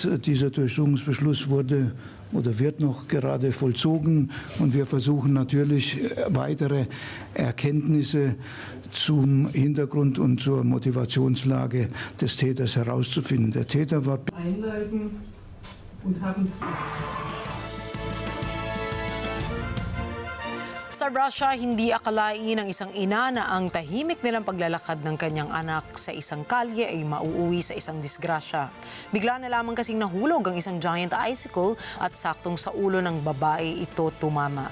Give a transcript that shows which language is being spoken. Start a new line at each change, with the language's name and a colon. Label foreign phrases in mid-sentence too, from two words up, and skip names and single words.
German: Dieser Durchsuchungsbeschluss wurde oder wird noch gerade vollzogen. Und wir versuchen natürlich weitere Erkenntnisse zum Hintergrund und zur Motivationslage des Täters herauszufinden. Der Täter war einleiten und haben
Filipino: Sa Russia, hindi akalain ng isang ina na ang tahimik nilang paglalakad ng kanyang anak sa isang kalye ay mauuwi sa isang disgrasya. Bigla na lamang kasing nahulog ang isang
English: giant icicle
Filipino: at saktong sa ulo ng babae ito tumama.